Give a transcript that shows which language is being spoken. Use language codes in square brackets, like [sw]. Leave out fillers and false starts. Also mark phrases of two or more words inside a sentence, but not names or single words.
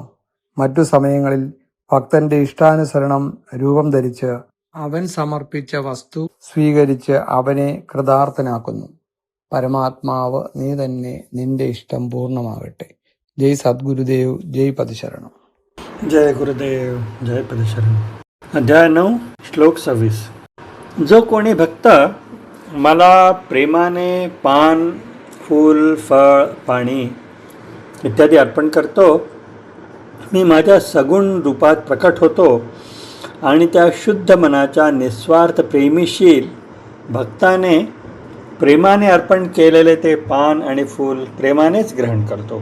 [ml] മറ്റു സമയങ്ങളിൽ ഭക്തന്റെ ഇഷ്ടാനുസരണം രൂപം ധരിച്ച് അവൻ സമർപ്പിച്ച വസ്തു സ്വീകരിച്ച് അവനെ കൃതാർത്ഥനാക്കുന്നു. പരമാത്മാവ് നീ തന്നെ, നിന്റെ ഇഷ്ടം പൂർണ്ണമാകട്ടെ. ജയ് സദ്ഗുരുദേവ്, ജയ് പതിശരണം. [mr] जय गुरुदेव, जय पदशरण. अध्याय 9, श्लोक 26. जो कोणी भक्त मला प्रेमाने पान, फूल, फळ, पाणी इत्यादी अर्पण करतो, मी माझ्या सगुण रूपात प्रकट होतो आणि त्या शुद्ध मनाच्या निस्वार्थ प्रेमीशील भक्ताने प्रेमाने अर्पण केलेले ते पान आणि फूल प्रेमानेच ग्रहण करतो.